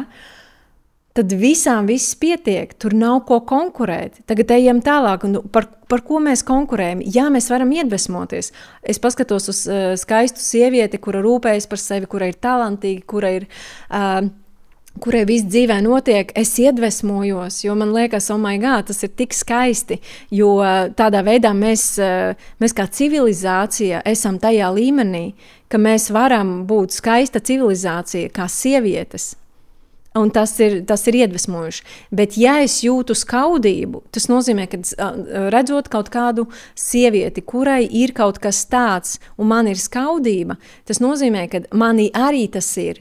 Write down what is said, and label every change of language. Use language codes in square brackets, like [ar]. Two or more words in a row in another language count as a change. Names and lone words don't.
[lv] Tad visām viss pietiek, tur nav ko konkurēt. Tagad ejam tālāk, un par ko mēs konkurējam? Jā, mēs varam iedvesmoties. Es paskatos uz skaistu sievieti, kura rūpējas par sevi, kura ir talantīga, kurai viss dzīvē notiek, es iedvesmojos, jo man liekas, [en] oh my God, [lv] tas ir tik skaisti, jo tādā veidā mēs kā civilizācija esam tajā līmenī, ka mēs varam būt skaista civilizācija kā sievietes. Un tas ir iedvesmojuši. Bet ja es jūtu skaudību, tas nozīmē, ka redzot kaut kādu sievieti, kurai ir kaut kas tāds, un man ir skaudība, tas nozīmē, ka manī arī tas ir.